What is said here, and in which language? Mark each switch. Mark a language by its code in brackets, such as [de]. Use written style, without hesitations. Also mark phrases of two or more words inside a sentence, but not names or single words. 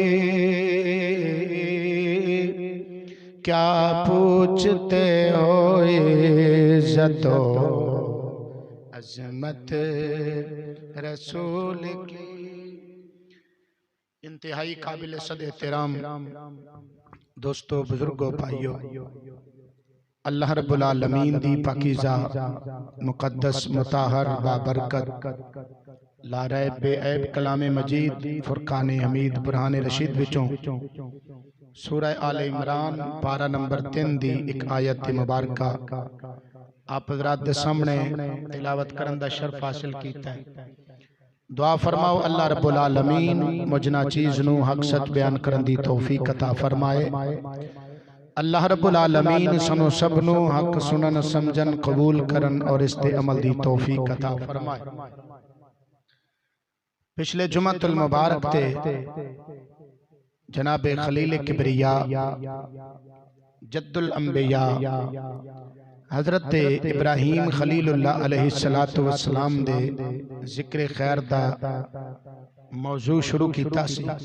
[ur] کیا پوچھتے ہو عزت و عظمت رسول کی. انتہائی قابل صد احترام دوستو، بزرگو، بھائیو, [ar] اللہ رب العالمین [pa] دی پاکیزہ مقدس مطہر بابرکت لاریب بے عیب کلام مجید فرقان حمید برہان رشید وچوں سورہ آل عمران پارہ نمبر 3 دی اک آیت مبارکہ آپ حضرات دے سامنے تلاوت کرن دا شرف حاصل کیتا ہے. دعا فرماؤ [ar] اللہ رب العالمین [pa] مجھ ناچیز نوں حق سچ بیان کرن دی توفیق عطا فرمائے. [ar] اللہ رب العالمین [pa] سانوں سبھناں نوں حق سنن سمجھن قبول کرن اور اس تے عمل دی توفیق عطا فرمائے. پچھلے جمعۃ المبارک تے جناب خلیل کبریا جد الانبیاء حضرت ابراہیم خلیل اللہ [ar] علیہ الصلاۃ والسلام [pa] دے ذکر خیر دا موضوع شروع کیتا سی.